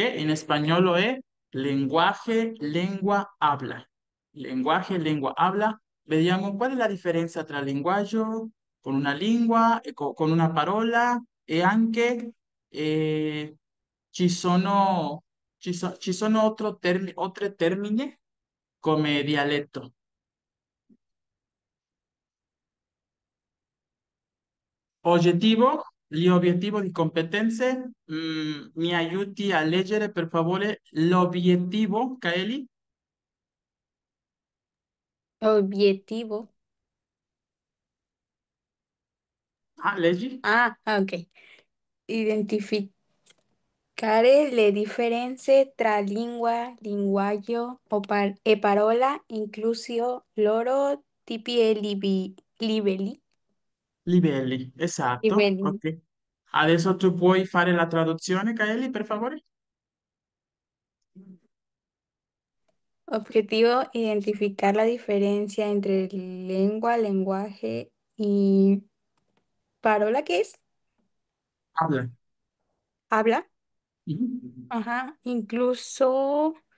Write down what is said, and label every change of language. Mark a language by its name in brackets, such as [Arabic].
[Spanish] En español lo es lenguaje, lengua, habla. Lenguaje, lengua, habla. [Italian] Vediamo qual è la differenza tra linguaggio con una lingua, con una parola e anche eh, ci sono, ci sono altre termini come dialetto. Gli obiettivi di competenze, mi aiuti a leggere per favore l'obiettivo, Kaeli? [Spanish] Objetivo. [Italian] Ah, leggi? Ok. Identificare le differenze tra lingua, linguaggio e parola, inclusio loro tipi e livelli. Livelli, esatto, Livelli. ok. Adesso tu puoi fare la traduzione, Kaeli, per favore? [Spanish] Objetivo, identificar la diferencia entre lengua, lenguaje y parola, ¿qué es? Habla. Habla. Ujú. Ajá. Incluso,